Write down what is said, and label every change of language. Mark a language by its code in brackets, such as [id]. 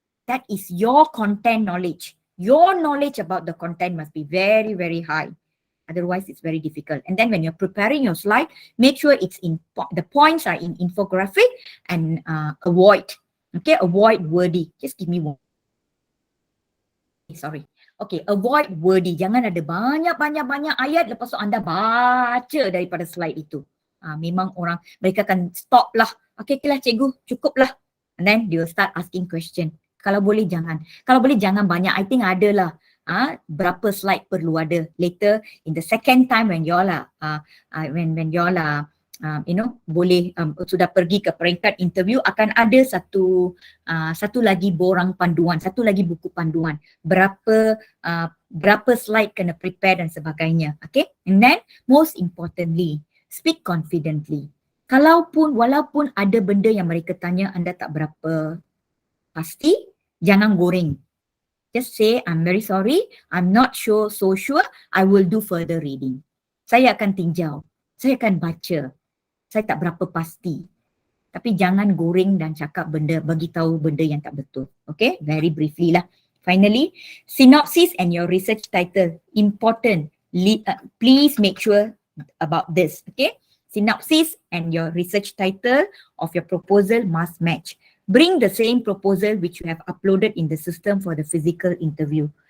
[en] That is your content knowledge. Your knowledge about the content must be very, very high. Otherwise, it's very difficult. And then when you're preparing your slide, make sure it's in the points are in infographic and avoid wordy. Just give me one. Sorry. Okay, avoid wordy. [ms] Jangan ada banyak ayat lepas tu anda baca daripada slide itu. Memang mereka akan stop lah. Okay lah cikgu, cukup lah. [en] And then they will start asking question. [ms] Kalau boleh jangan. Kalau boleh jangan banyak. [en] I think [ms] ada lah. Berapa slide perlu ada. [en] Later in the second time when y'all [ms] when y'all boleh sudah pergi ke peringkat interview, akan ada satu lagi borang panduan, satu lagi buku panduan. Berapa slide kena prepare dan sebagainya. [en] Okay. And then most importantly, speak confidently. [ms] Walaupun ada benda yang mereka tanya anda tak berapa pasti, jangan goreng. [en] Just say, I'm very sorry, I'm not so sure, I will do further reading. [ms] Saya akan tinjau, saya akan baca, saya tak berapa pasti. Tapi jangan goreng dan cakap bagi tahu benda yang tak betul. [en] Okay, very briefly lah. Finally, synopsis and your research title, important. Please make sure about this, okay? Synopsis and your research title of your proposal must match. Bring the same proposal which you have uploaded in the system for the physical interview.